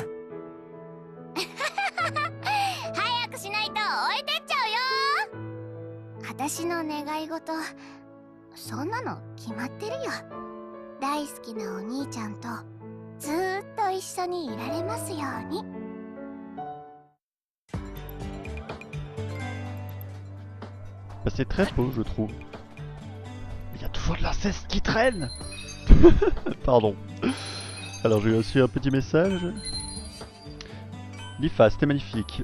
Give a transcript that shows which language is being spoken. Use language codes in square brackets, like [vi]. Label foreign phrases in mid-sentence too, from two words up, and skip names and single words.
[ja] 早くしないと置いてっちゃうよ。私の願い事、そんなの決まってるよ。大好きなお兄ちゃんとずーっと一緒にいられますように。 [fr] C'est très beau, je trouve. Il y a toujours de l'inceste qui traîne. Pardon. Alors j'ai reçu un petit message. L'IFA, c'était magnifique.